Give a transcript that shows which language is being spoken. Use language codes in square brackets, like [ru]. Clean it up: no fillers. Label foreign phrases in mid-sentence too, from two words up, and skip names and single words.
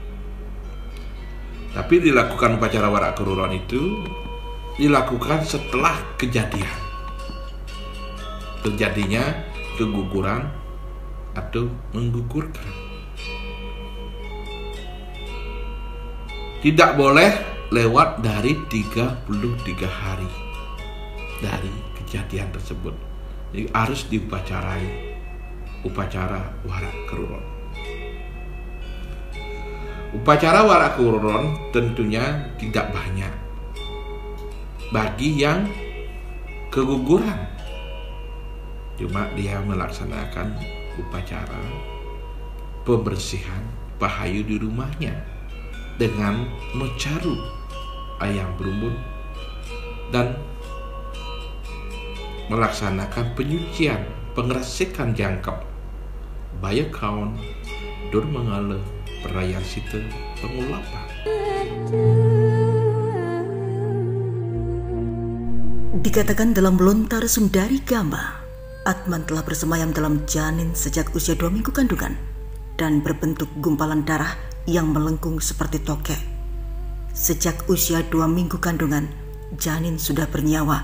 [id] Tapi dilakukan upacara warak keruron itu dilakukan setelah terjadinya keguguran atau menggugurkan. Tidak boleh lewat dari 33 hari dari kejadian tersebut. Jadi harus diupacarai upacara warak keruron. Upacara warak keruron tentunya tidak banyak bagi yang keguguran, cuma dia melaksanakan upacara pembersihan Pahayu di rumahnya dengan mecaru ayam berumbun dan melaksanakan penyucian, pengeresikan jangkep, baya kaon, dur mengala, perayaan sita, pengulapan. Dikatakan dalam Lontar Sundari Gama, Atman telah bersemayam dalam janin sejak usia 2 minggu kandungan dan berbentuk gumpalan darah yang melengkung seperti tokek. Sejak usia 2 minggu kandungan, janin sudah bernyawa.